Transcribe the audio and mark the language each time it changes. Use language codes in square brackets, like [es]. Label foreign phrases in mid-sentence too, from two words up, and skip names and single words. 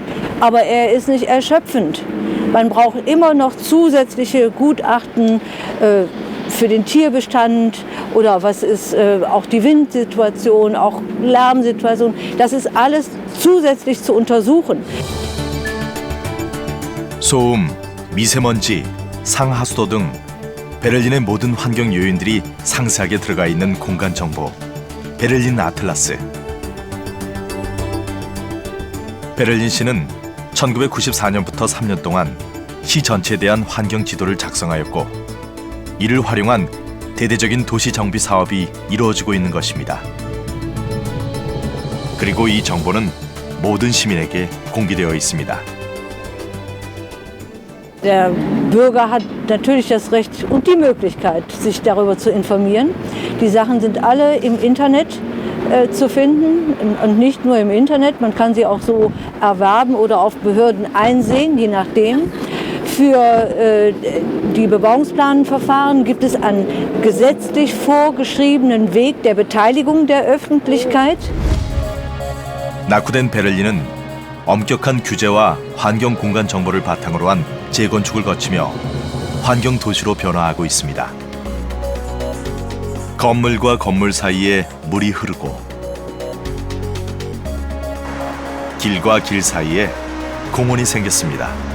[de] Aber er ist nicht erschöpfend. Man braucht immer noch zusätzliche Gutachten für den Tierbestand oder was ist auch die Windsituation, auch Lärmsituation. Das ist alles zusätzlich zu untersuchen. [ko] 소음, 미세먼지, 상하수도 등 베를린의 모든 환경 요인들이 상세하게 들어가 있는 공간 정보, 베를린 아틀라스. 베를린시는 1994년부터 3년 동안 시 전체에 대한 환경 지도를 작성하였고 이를 활용한 대대적인 도시 정비 사업이 이루어지고 있는 것입니다. 그리고 이 정보는 모든 시민에게 공개되어 있습니다. [de] Der Bürger hat natürlich das Recht und die Möglichkeit, sich darüber zu informieren. Die Sachen sind alle im Internet zu finden und nicht nur im Internet. Man kann sie auch so erwerben oder auf Behörden einsehen, je nachdem. Für die Bebauungsplanverfahren gibt es einen gesetzlich vorgeschriebenen Weg der Beteiligung der Öffentlichkeit. [ko] 낙후된 베를린은 엄격한 규제와 환경 공간 정보를 바탕으로 한 재건축을 거치며 환경 도시로 변화하고 있습니다. 건물과 건물 사이에 물이 흐르고 길과 길 사이에 공원이 생겼습니다.